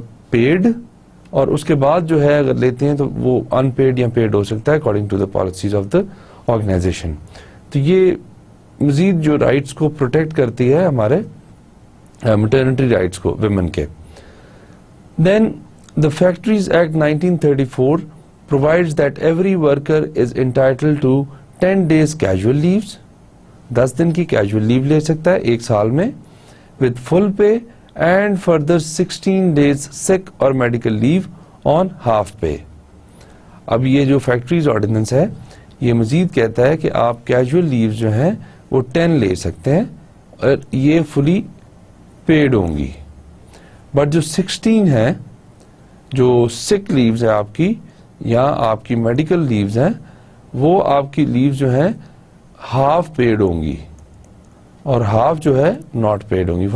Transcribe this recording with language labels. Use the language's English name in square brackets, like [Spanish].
[Urdu] Paid, اور اس کے بعد جو ہے اگر لیتے ہیں تو وہ ان پیڈ یا پیڈ ہو سکتا ہے [English] According to the policies of the organisation. [Urdu] تو یہ مزید جو رائٹس کو پروٹیکٹ کرتی ہے ہمارے میٹرنٹی رائٹس کو ویمن کے. [English] then the factories act 1934 provides that every worker is entitled to 10 days casual leaves, [Urdu] 10 دن کی کیجول لیو لے سکتا ہے ایک سال میں, [English] with full pay and further 16 days sick or medical leave on half pay. [Urdu] اب یہ جو فیکٹریز آرڈیننس ہے یہ مزید کہتا ہے کہ آپ کیجول لیو جو ہیں وہ 10 لے سکتے ہیں اور یہ فلی پیڈ ہوں گی, بٹ جو 16 ہیں جو سک لیوز ہے آپ کی یا آپ کی میڈیکل لیوز ہیں وہ آپ کی لیوز جو ہیں ہاف پیڈ ہوں گی اور ہاف جو ہے ناٹ پیڈ ہوں گی.